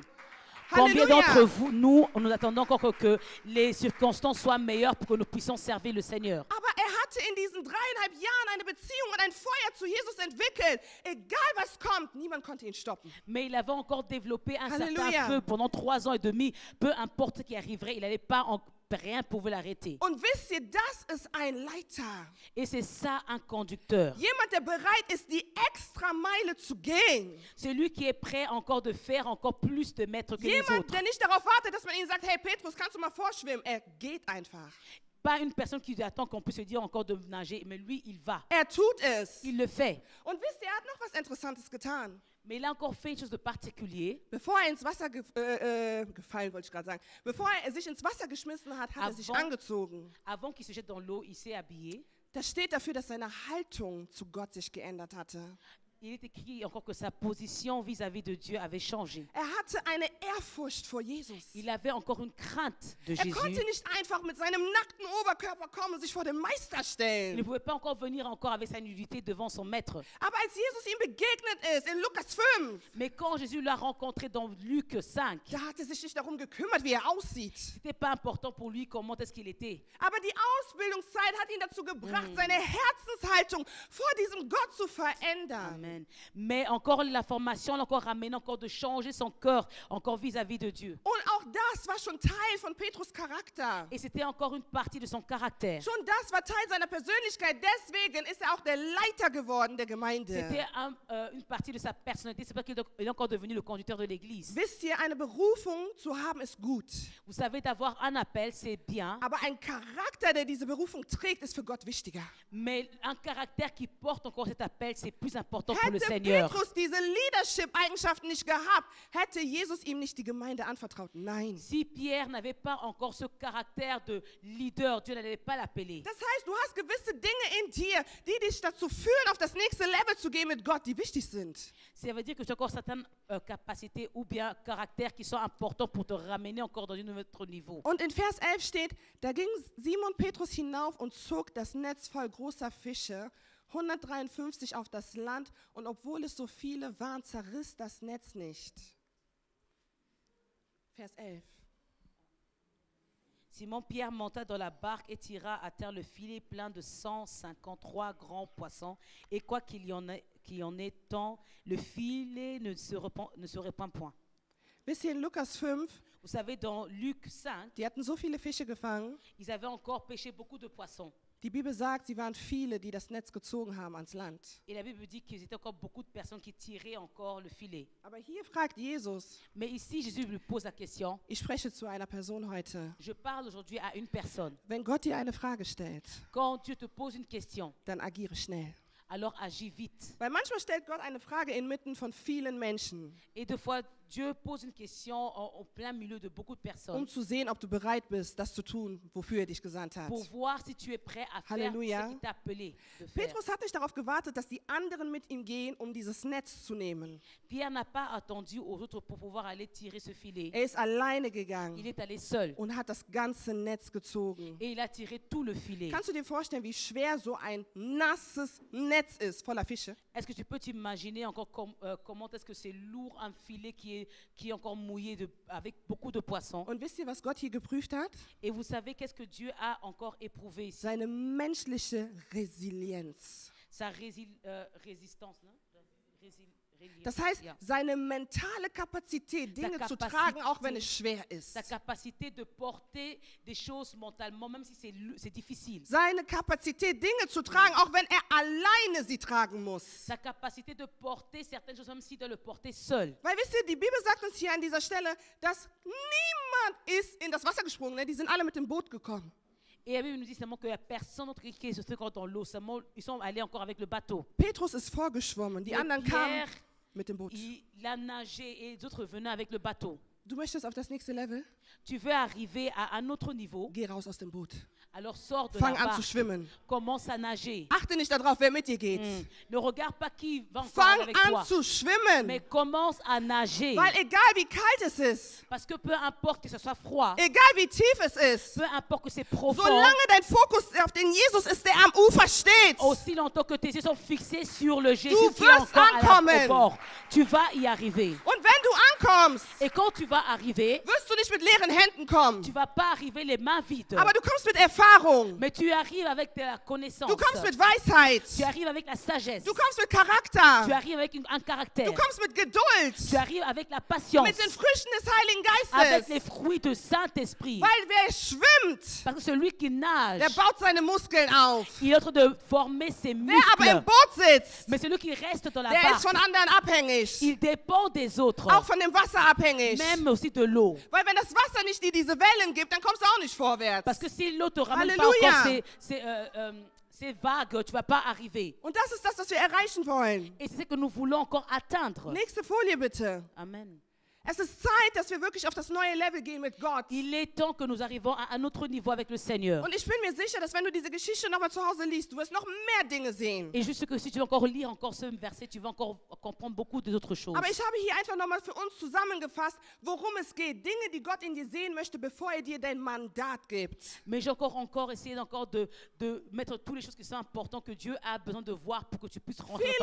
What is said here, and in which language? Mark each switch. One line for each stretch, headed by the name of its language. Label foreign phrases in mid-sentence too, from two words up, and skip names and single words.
French: Combien d'entre Halleluja! vous, nous attendons encore que les circonstances soient meilleures pour que nous puissions servir le Seigneur.
German: Aber hatte in diesen 3,5 Jahren eine Beziehung und ein Feuer zu Jesus entwickelt. Egal was kommt, niemand konnte ihn stoppen.
French: Mais il avait encore développé un Alléluia. certain feu pendant 3 ans et demi. Peu importe ce qui arriverait, il n'allait pas rien pouvait l'arrêter.
German: Und wisst ihr, das ist ein Leiter.
French: Et c'est ça un conducteur.
German: Jemand, der bereit ist, die extra Meile zu gehen.
French: C'est lui qui est prêt encore de faire encore plus de mètres que les
German: Jemand,
French: autres.
German: der nicht darauf wartet, dass man ihm sagt, hey Petrus, kannst du mal vorschwimmen? Er geht einfach.
French: pas une personne qui attend qu'on puisse se dire encore de nager, mais lui, il va.
German: Er tut es.
French: Il le fait.
German: Und wisst ihr, er hat noch was Interessantes getan.
French: Mais il a encore fait une chose de particulier.
German: Bevor er ins Wasser gefallen, wollte ich gerade sagen. Bevor er sich ins Wasser geschmissen hat, hat er sich angezogen.
French: Avant qu'il se jette dans l'eau, il s'est habillé.
German: Das steht dafür, dass seine Haltung zu Gott sich geändert hatte.
French: Il est écrit encore que sa position vis-à-vis de Dieu avait changé.
German: Er hatte eine Ehrfurcht vor Jesus.
French: Il avait encore une crainte de
German: Er
French: Jésus.
German: konnte nicht einfach mit seinem nackten Oberkörper kommen und sich vor den Meister
French: Il ne
German: stellen.
French: pouvait pas encore venir encore avec sa nudité devant son maître.
German: Aber als Jesus ihm begegnet ist, in Lukas 5,
French: Mais quand Jésus l'a rencontré dans Luc 5,
German: da hat er sich nicht darum gekümmert, wie er aussieht.
French: c'était pas important pour lui comment est-ce qu'il était.
German: Aber die Ausbildungszeit hat ihn dazu gebracht, seine Herzenshaltung vor diesem Gott zu verändern. Amen.
French: Mais encore la formation l'a encore ramené encore de changer son cœur encore vis-à-vis de Dieu.
German: Und auch das war schon Teil von Petrus' Charakter.
French: Et c'était encore une partie de son caractère.
German: Schon das war Teil seiner Persönlichkeit. Deswegen ist er auch der Leiter geworden der Gemeinde.
French: C'était une partie de sa personnalité. C'est pas qu'il est encore devenu le conducteur de l'église.
German: Wisst ihr, eine Berufung zu haben ist gut.
French: Vous savez, d'avoir un appel, c'est bien.
German: Aber ein Charakter, der diese Berufung trägt, ist für Gott wichtiger.
French: Mais un caractère qui porte encore cet appel, c'est plus important pour le
German: Hätte
French: Seigneur.
German: Petrus diese Leadership-Eigenschaften nicht gehabt, hätte Jesus ihm nicht die Gemeinde anvertraut. Nein.
French: Si Pierre n'avait pas encore ce caractère de leader, Dieu n'allait pas l'appeler.
German: Das heißt, du hast gewisse Dinge in dir, die dich dazu führen, auf das nächste Level zu gehen mit Gott, die wichtig sind.
French: Ça veut dire que tu as encore certaines capacités ou bien caractères qui sont importants pour te ramener encore dans un autre niveau.
German: Und in Vers 11 steht, da ging Simon Petrus hinauf und zog das Netz voll großer Fische, 153 auf das Land, und obwohl es so viele waren, zerriss das Netz nicht.
French: Vers 11. Simon-Pierre monta dans la barque et tira à terre le filet plein de 153 grands poissons. Et quoi qu'il y en ait tant, le filet ne se répand point.
German: Wisst ihr, in Lukas 5,
French: Vous savez, dans Luc 5,
German: die hatten so viele Fische gefangen.
French: ils avaient encore pêché beaucoup de poissons.
German: Die Bibel sagt, sie waren viele, die das Netz gezogen haben ans Land.
French: Et la Bible dit qu'il y avait encore beaucoup de personnes qui tiraient encore le filet.
German: Aber hier fragt Jesus,
French: Mais ici, Jésus lui pose la question.
German: ich spreche zu einer Person heute.
French: Je parle aujourd'hui à une personne.
German: Wenn Gott dir eine Frage stellt,
French: Quand Dieu te pose une question,
German: dann agiere schnell.
French: alors agis vite.
German: Weil manchmal stellt Gott eine Frage inmitten von vielen Menschen,
French: Et des fois, Dieu pose une question en plein milieu de beaucoup de personnes
German: zu sehen, ob du bereit bist, das zu tun, wofür er dich gesandt hat.
French: pour voir si tu es prêt à faire Halleluja. ce qu'il t'a appelé de faire.
German: Petrus hat nicht darauf gewartet, dass die anderen mit ihm gehen, um dieses Netz zu nehmen.
French: Pierre n'a pas attendu aux autres pour pouvoir aller tirer ce filet.
German: Er ist alleine
French: Il
German: gegangen
French: est allé seul
German: und hat das ganze Netz gezogen.
French: et il a tiré tout le filet.
German: Kannst du dir vorstellen, wie schwer so ein nasses Netz ist voller Fische?
French: Est-ce que tu peux t'imaginer encore comment est-ce que c'est lourd un filet qui est encore mouillé avec beaucoup de poissons?
German: Und wisst ihr, was Gott hier geprüft hat?
French: Et vous savez qu'est-ce que Dieu a encore éprouvé ici?
German: Seine menschliche Resilienz.
French: Sa résistance. Non?
German: Das heißt, Ja. seine mentale Kapazität, Dinge zu Kapazität. tragen, auch wenn es schwer ist.
French: Sa capacité de porter des choses mentalement, même si c'est difficile.
German: Seine Kapazität, Dinge zu tragen, auch wenn er alleine sie tragen muss.
French: Sa capacité de porter certaines choses, même s'il doit le porter seul.
German: Weil wisst ihr, die Bibel sagt uns hier an dieser Stelle, dass niemand ist in das Wasser gesprungen. Ne? Die sind alle mit dem Boot gekommen.
French: Et la Bible nous dit seulement qu'il n'y a personne d'autre qui se fait encore dans l'eau. Seulement, ils sont allés encore avec le bateau.
German: Petrus ist vorgeschwommen, die
French: Et
German: anderen kamen
French: Pierre,
German: mit dem Boot.
French: il a nagé et les autres venaient avec le bateau.
German: Du möchtest auf das nächste Level?
French: Tu veux arriver à un autre niveau,
German: Geh raus aus dem Boot.
French: alors sors de
German: Fang
French: la
German: an zu
French: barque,
German: schwimmen.
French: commence à nager.
German: Achte nicht darauf, wer mit dir geht.
French: Ne regarde pas qui va encore
German: Fang
French: avec
German: an
French: toi,
German: zu schwimmen.
French: mais commence à nager.
German: Weil egal wie kalt es ist,
French: Parce que peu importe que ce soit froid,
German: egal wie tief es ist,
French: peu importe que c'est profond,
German: solange dein Fokus auf den Jesus ist, der am Ufer steht,
French: aussi longtemps que tes yeux sont fixés sur le Jésus
German: Du
French: qui est
German: wirst
French: encore
German: ankommen.
French: au bord, tu vas y arriver.
German: und wenn du ankommst,
French: Et quand tu vas arriver,
German: wirst du nicht mit leeren Händen kommen,
French: tu vas pas arriver les mains vides,
German: aber du kommst mit Erfahrung,
French: mais tu arrives avec de la connaissance,
German: du kommst mit Weisheit,
French: tu arrives avec la sagesse,
German: du kommst mit
French: tu
German: Charakter,
French: arrives avec un caractère,
German: du kommst mit Geduld,
French: tu arrives avec la patience,
German: mit den Früchten des Heiligen
French: avec les
German: Geistes,
French: fruits du Saint-Esprit.
German: weil wer schwimmt,
French: Parce que celui qui nage,
German: der baut seine Muskeln auf.
French: il est en train de former ses
German: Wer aber im
French: muscles.
German: Boot sitzt,
French: Mais celui qui reste dans la
German: der ist
French: barque,
German: von anderen abhängig,
French: il dépend des autres,
German: auch von dem Wasser abhängig,
French: même aussi de l'eau.
German: weil Weil wenn das Wasser nicht dir diese Wellen gibt, dann kommst du auch nicht vorwärts.
French: Parce que si l'eau te ramène pas Alléluia. encore ces vagues, tu vas pas arriver.
German: Und das ist das, was wir erreichen wollen.
French: Et c'est ce que nous voulons encore atteindre.
German: Nächste Folie bitte. Amen. Es ist Zeit, dass wir wirklich auf das neue Level gehen mit Gott.
French: Il est temps que nous arrivons à un autre niveau avec le Seigneur.
German: Und ich bin mir sicher, dass wenn du diese Geschichte nochmal zu Hause liest, du wirst noch mehr Dinge sehen.
French: Et juste que si tu vas encore lire encore ce verset, tu vas encore comprendre beaucoup d'autres choses.
German: Aber ich habe hier einfach nochmal für uns zusammengefasst, worum es geht. Dinge, die Gott in dir sehen möchte, bevor er dir dein Mandat gibt.
French: Mais j'ai encore essayé de mettre toutes les choses qui sont importantes que Dieu a besoin de voir pour que tu puisses rentrer dans